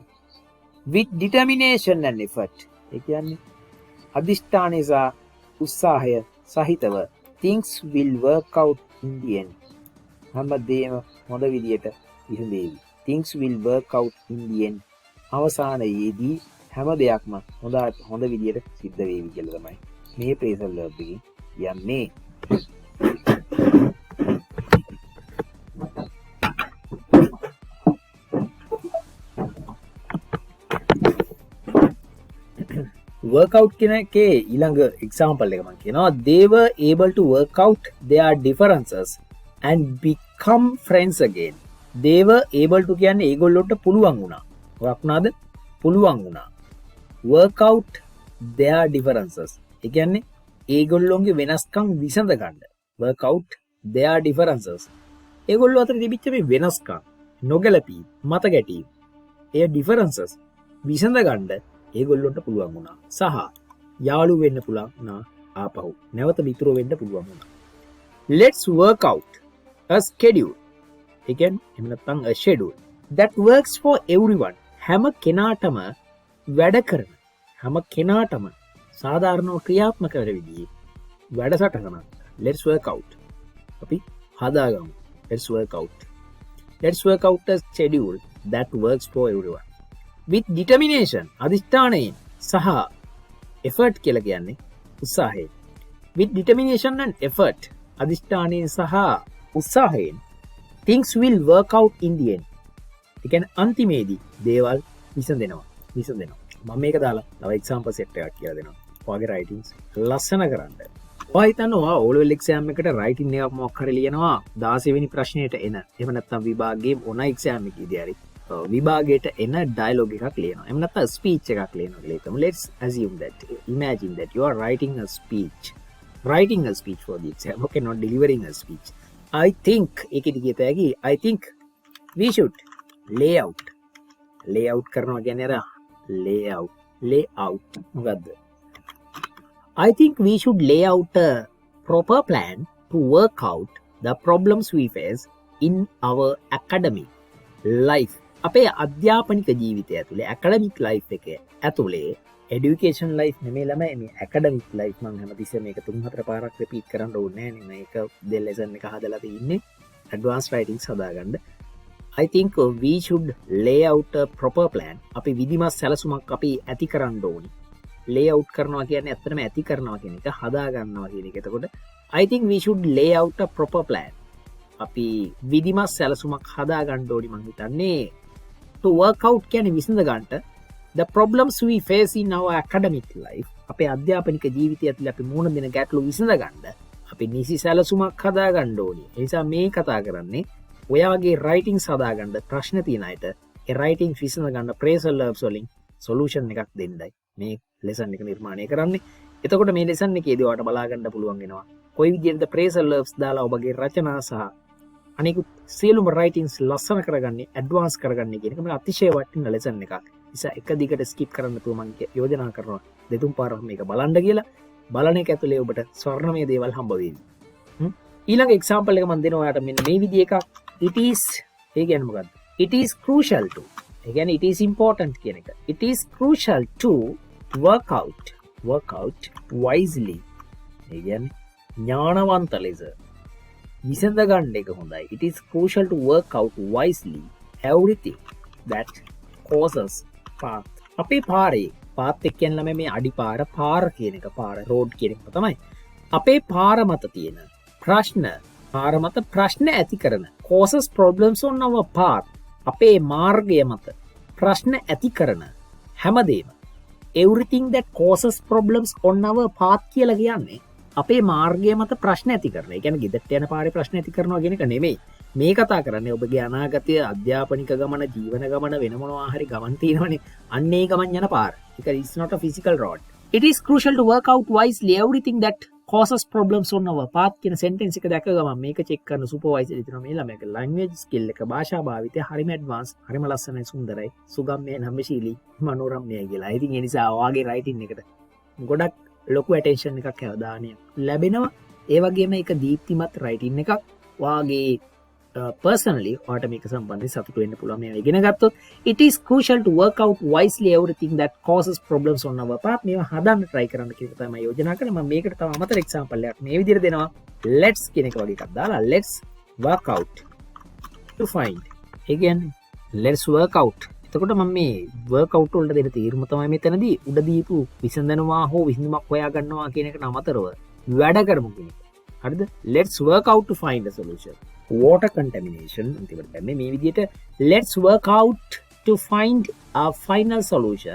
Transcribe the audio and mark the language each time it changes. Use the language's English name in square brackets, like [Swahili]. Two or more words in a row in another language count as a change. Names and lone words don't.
[English] with determination and effort. [Sinhala] ඒ කියන්නේ අදිෂ්ඨානය සහ උත්සාහය සහිතව [English] things will work out in the end. [Sinhala] හැමදේම හොඳ විදියට විසඳේවි. [English] things will work out in the end. [Sinhala] අවසානයේදී හැම දෙයක්ම හොඳ විදියට සිද්ධ වේවි කියලා තමයි මේ [English] phrasal verb [Sinhala] එකකින් කියන්නේ. workout කියන එකේ ඊළඟ example එක මම කියනවා [English] they were able to work out their differences and become friends again. they were able to [Sinhala] කියන්නේ ඒගොල්ලොන්ට පුළුවන් වුණා. මොකක් වුණාද? පුළුවන් වුණා. [English] work out their differences. [Sinhala] ඒ කියන්නේ ඒගොල්ලොන්ගේ වෙනස්කම් විසඳ ගන්න. [English] work out their differences. [Sinhala] ඒගොල්ලෝ අතර තිබිච්ච මේ වෙනස්කම් නොගැලපී මත ගැටීම් ඒ differences විසඳ ගන්න ඒගොල්ලොන්ට පුළුවන් වුණා. සහ යාළු වෙන්න පුළුවන් වුණා. ආපහු නැවත මිතුරෝ වෙන්න පුළුවන් වුණා. [English] let's work out a schedule. [Sinhala] ඒ කියන්නේ එහෙම නැත්නම් [English] a schedule that works for everyone. [Sinhala] හැම කෙනාටම වැඩ කරන, හැම කෙනාටම සාධාරණව ක්‍රියාත්මක වෙන විදිහේ වැඩසටහනක් [English] let's work out. [Sinhala] අපි හදාගමු. [English] let's work out. let's work out a schedule that works for everyone. with determination [Sinhala] අදිෂ්ඨානයෙන් සහ effort කියලා කියන්නේ උත්සාහයෙන්. [English] with determination and effort [Sinhala] අදිෂ්ඨානයෙන් සහ උත්සාහයෙන් [English] things will work out in the end. [Sinhala] ඒ කියන්නේ අන්තිමේදී දේවල් විසඳෙනවා. මම මේක දාලා තව [English] example set [Sinhala] එකක් කියලා දෙනවා. ඔයාගේ writings ලස්සන කරන්න. ඔයා හිතනවා [English] O level exam [Sinhala] එකට writing එකක් මොකක් හරි ලියනවා 16 වෙනි ප්‍රශ්නෙට එන. එහෙම නැත්නම් විභාගයේ ඕන exam එකේදී හරි විභාගයට එන dialogue එකක් ලියනවා. එහෙම නැත්නම් speech එකක් ලියනවා කියලා හිතමු. [English] let's assume that, imagine that you are writing a speech for the exam. Okay, not delivering a speech. I think [Sinhala] ඒකෙදි කියත හැකි [English] I think we should lay out [Sinhala] කරනවා කියන්නේ අර [English] lay out මොකද්ද? I think we should lay out a proper plan to work out the problems we face in our academic life. [Sinhala] අපේ අධ්‍යාපනික ජීවිතය ඇතුලේ [English] academic life [Sinhala] එකේ ඇතුලේ [English] education life [Sinhala] නෙමෙයි ළමයි මේ [English] academic life [Sinhala] මම හැමතිස්සෙම මේක 3-4 පාරක් repeat කරන්න ඕනේ නෑ නේ මේක දෙල් lesson එක හදලා තින්නේ [English] advanced writings [Sinhala] හදාගන්න. [English] I think we should lay out a proper plan. [Sinhala] අපි විධිමත් සැලසුමක් අපි ඇති කරන්න ඕනි. [English] lay out [Sinhala] කරනවා කියන්නේ ඇත්තටම ඇති කරනවා කියන එක හදා ගන්නවා කියන එක. [English] එතකොට I think we should lay out a proper plan. [Sinhala] අපි විධිමත් සැලසුමක් හදා ගන්න ඕනි මං හිතන්නේ. [English] to work out [Sinhala] කියන්නේ විසඳ ගන්නට [English] the problems we face in our academic life. [Sinhala] අපේ අධ්‍යාපනික ජීවිතය ඇතුළේ අපි මුහුණ දෙන ගැටලු විසඳ ගන්න අපි නිසි සැලසුමක් හදා ගන්න ඕනි. ඒ නිසා මේ කතා කරන්නේ ඔයාගේ writings හදා ගන්න ප්‍රශ්න තියෙන අයට ඒ writings විසඳ ගන්න [English] phrasal verbs [Sinhala] වලින් solution එකක් දෙන්නයි මේ lesson එක නිර්මාණය කරන්නේ. එතකොට මේ lesson එකේදී ඔයාලට බලා ගන්න පුළුවන් වෙනවා කොයි විදිහටද [English] phrasal verbs [Sinhala] දාලා ඔබගේ රචනා සහ අනිකුත් සියලුම writings ලස්සන කරගන්නේ ඇඩ්වාන්ස් කරගන්නේ කියන එක මේ අතිශය වටිනා lesson එකක්. නිසා එක දිගට skip කරන්න නැතුව මම යෝජනා කරනවා දෙතුන් පාරක් මේක බලන්න කියලා. බලන එක ඇතුලේ ඔබට ස්වර්ණමය දේවල් හම්බ වෙන්නේ. ඊළඟ example එක මම දෙනවා ඔයාලට මෙන්න මේ විදිහ එකක්. [English] It is [Sinhala] ඒ කියන්නේ මොකද්ද? [English] It is crucial to. [Sinhala] ඒ කියන්නේ [English] it is important [Sinhala] කියන එක. [English] It is crucial to work out wisely. [Sinhala] ඒ කියන්නේ ඥානවන්ත ලෙස විසඳ ගන්න එක හොඳයි. [English] It is crucial to work out wisely everything that causes path. [Sinhala] අපේ පාරේ පාත් එක්ක කියන ළමයි මේ අඩිපාර පාර කියන එක පාර රෝඩ් කියන එක තමයි. අපේ පාර මත තියෙන ප්‍රශ්න පාර මත ප්‍රශ්න ඇති කරන [English] causes problems on our path. [Sinhala] අපේ මාර්ගය මත ප්‍රශ්න ඇති කරන හැමදේම [English] everything that causes problems on our path [Sinhala] කියලා කියන්නේ අපේ මාර්ගය මත ප්‍රශ්න ඇති කරන. ඒ කියන්නේ ගෙදරට යන පාරේ ප්‍රශ්න ඇති කරනවා කියන එක නෙමෙයි. මේ කතා කරන්නේ ඔබගේ අනාගතය අධ්‍යාපනික ගමන ජීවන ගමන වෙන මොනවා හරි ගමන් තියෙනවනේ. අන්න ඒ ගමන් යන පාර. [English] ඒක is not a physical road. It is crucial to work out wisely everything that causes problems on our path [Sinhala] කියන sentence එක දැක්ක ගමන් මේක check කරන supervisor ඉතන මේ ළමයාගේ [English] language skill [Sinhala] එක භාෂා භාවිතය හරිම advanced හරිම ලස්සනයි සුන්දරයි සුගම්‍ය නම්‍යශීලී මනෝරම්‍යයි කියලා. ඉතින් ඒ නිසා ඔයාගේ writing එකට ගොඩක් ලොකු attention එකක් අවධානය ලැබෙනවා. ඒ වගේම ඒක දීප්තිමත් writing එකක්. ඔයාගේ personally ඔයාට මේක සම්බන්ධයෙන් සතුටු වෙන්න පුළුවන් මේවා ඉගෙන ගත්තොත්. [English] It is crucial to work out wisely everything that causes problems on our path. [Sinhala] මේවා හදන්න try කරන්න කියන එක තමයි යෝජනා කරන්නේ. මම මේකට තව අමතර example එකක් මේ විදිහට දෙනවා. Let's කියන එක වගේ එකක් දාලා [English] let's work out to find. [Sinhala] ඒ කියන්නේ [English] let's work out. [Sinhala] එතකොට මම මේ [English] work out [Sinhala] වලට දෙන තීරම තමයි මෙතනදී උඩ දීපු විසඳනවා හෝ විසඳුමක් හොයා ගන්නවා කියන එකට අමතරව වැඩ කරමු කියන එක. හරිද? [English] Let's work out to find a solution. Water contamination [Sinhala] අන්තිමට දැම්මේ මේ විදිහට [English] let's work out to find a final solution.